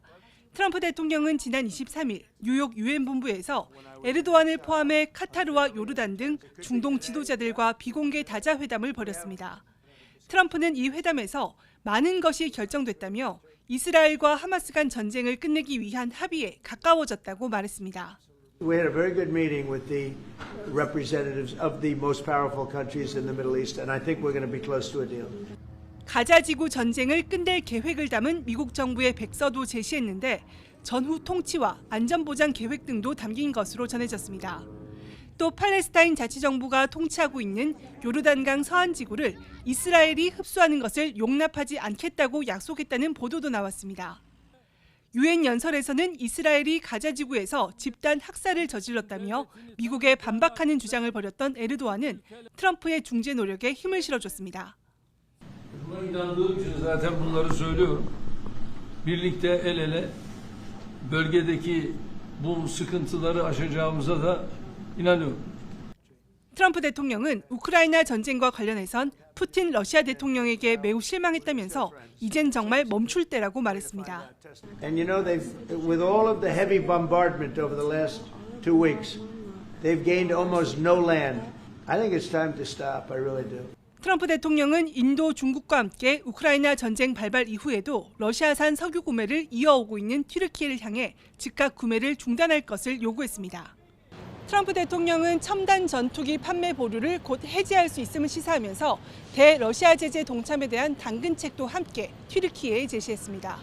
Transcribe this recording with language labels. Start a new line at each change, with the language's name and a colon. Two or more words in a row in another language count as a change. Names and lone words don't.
Korean: 트럼프 대통령은 지난 23일 뉴욕 유엔 본부에서 에르도안을 포함해 카타르와 요르단 등 중동 지도자들과 비공개 다자 회담을 벌였습니다. 트럼프는 이 회담에서 많은 것이 결정됐다며 이스라엘과 하마스 간 전쟁을 끝내기 위한 합의에 가까워졌다고 말했습니다.
English: We had a very good meeting with the representatives of the most powerful countries in the Middle East, and I think we're going to be close to a deal.
Korean: 가자지구 전쟁을 끝낼 계획을 담은 미국 정부의 백서도 제시했는데 전후 통치와 안전보장 계획 등도 담긴 것으로 전해졌습니다. 또 팔레스타인 자치정부가 통치하고 있는 요르단강 서안 지구를 이스라엘이 흡수하는 것을 용납하지 않겠다고 약속했다는 보도도 나왔습니다. 유엔 연설에서는 이스라엘이 가자지구에서 집단 학살을 저질렀다며 미국에 반박하는 주장을 벌였던 에르도안은 트럼프의 중재 노력에 힘을 실어줬습니다.
Turkish: Buna inandığım için zaten bunları söylüyorum. Birlikte el ele bölgedeki bu sıkıntıları aşacağımıza da inanıyorum.
Korean: 트럼프 대통령은 우크라이나 전쟁과 관련해선 푸틴 러시아 대통령에게 매우 실망했다면서 이젠 정말 멈출 때라고 말했습니다.
English: And you know, with all of the heavy bombardment over the last 2 weeks, they've gained almost no land. I think it's time to stop. I really do.
Korean: 트럼프 대통령은 인도, 중국과 함께 우크라이나 전쟁 발발 이후에도 러시아산 석유 구매를 이어오고 있는 튀르키예를 향해 즉각 구매를 중단할 것을 요구했습니다. 트럼프 대통령은 첨단 전투기 판매 보류를 곧 해제할 수 있음을 시사하면서 대러시아 제재 동참에 대한 당근책도 함께 튀르키예에 제시했습니다.